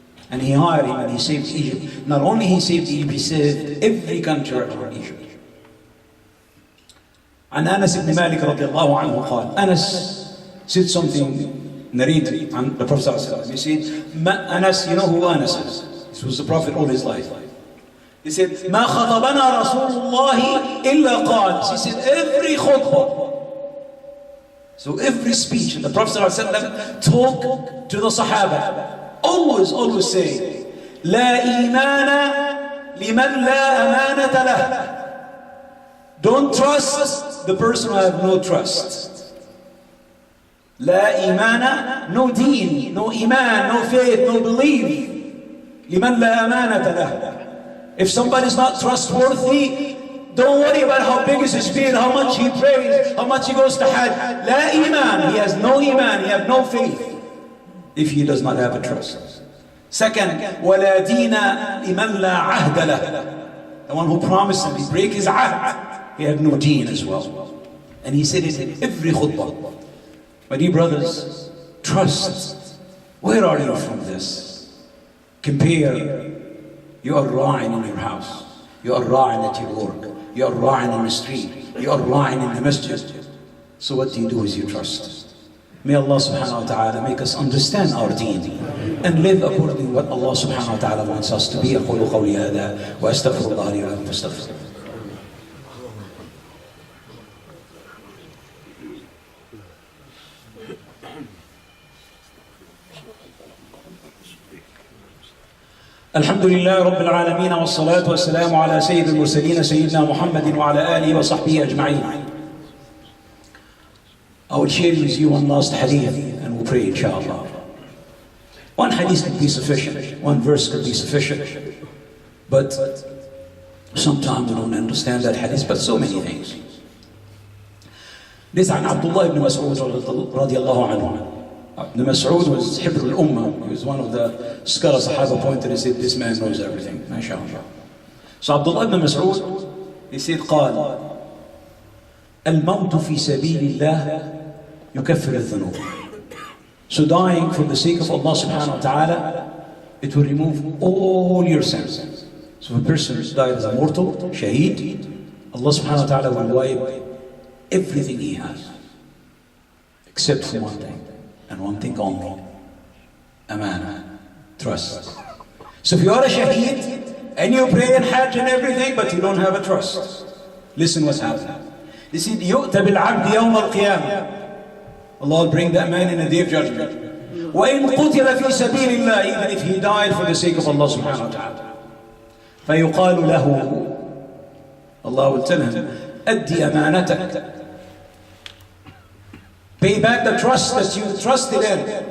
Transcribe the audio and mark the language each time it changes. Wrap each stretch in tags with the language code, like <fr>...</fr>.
<en>And he hired him and he saved Egypt. Not only he saved Egypt, he saved every country around Egypt.</en> <ar>عن أنس بن مالك رضي الله عنه قال,</ar> <en>Anas said something narrated on the Prophet ﷺ. He said, Anas, you know who Anas is? This was the Prophet all his life. He said,</en> <ar>ما خطبنا رسول الله إلا قال.</ar> <en>He said, every khutbah. So every speech, and the Prophet ﷺ talked to the Sahaba. Always say,</en> <ar>لا إيمان لمن لا أمانة له.</ar> <en>Don't trust the person who has no trust.</en> <ar>لا إيمان,</ar> <en>no deen, no iman, no faith, no belief.</en> <ar>لمن لا أمانة له.</ar> <en>If somebody's not trustworthy, don't worry about how big is his faith, how much he prays, how much he goes to Hajj.</en> <ar>لا إيمان,</ar> <en>he has no iman, he has no faith. If he does not have a trust. Second,</en> <ar>وَلَا دِينَ لِمَنْ لَا عَهْدَ لَهُ.</ar> <en>The one who promised him, he break his ahd, he had no deen as well. And he said it in every khutbah. My dear brothers, trust. Where are you from this? Compare. You are ra'in in your house. You are ra'in at your work. You are ra'in in the street. You are ra'in in the masjid. So what do you do with your trust? May Allah subhanahu wa ta'ala make us understand our deen and live according to what Allah subhanahu wa ta'ala wants us to be.</en> <ar>أقول قولي هذا وأستغفر الله لي ولكم فاستغفروه. الحمد لله رب العالمين والصلاة والسلام على سيد المرسلين سيدنا محمد وعلى آله وصحبه أجمعين.</ar> <en>I will share with you one last hadith and we'll pray inshallah. One hadith could be sufficient, one verse could be sufficient, but sometimes we don't understand that hadith, but so many things.</en> <ar>This عن عبد الله بن مسعود رضي الله عنه.</ar> <en>Ibn Mas'ud was Hibr al-Ummah. He was one of the scholars Sahaba pointed and said, this man knows everything, mashallah. So Abdullah ibn Mas'ud, he said,</en> <ar>قال الموت في سبيل الله يكفر الذنوب.</ar> <en>So dying for the sake of Allah subhanahu wa ta'ala, it will remove all your sins. So if a person died as a mortal, shaheed, Allah subhanahu wa ta'ala will wipe everything he has. Except for one thing, and one thing only. Amana, trust. So if you are a shaheed, and you pray and hajj and everything, but you don't have a trust, listen what's happening. He said,</en> <ar>يُؤْتَ بِالْعَبْدِ يَوْمَ الْقِيَامَةِ.</ar> <en>Allah will bring that man in a day of judgment.</en> <ar>وَإِنْ قُتِلَ فِي سَبِيلِ اللَّهِ.</ar> <en>Even if he died for the sake of Allah subhanahu wa ta'ala.</en> <ar>فَيُقَالُ لَهُ.</ar> <en>Allah will tell him,</en> <ar>أَدِّ أَمَانَتَكَ.</ar> <en>Pay back the trust that you trusted in.</en>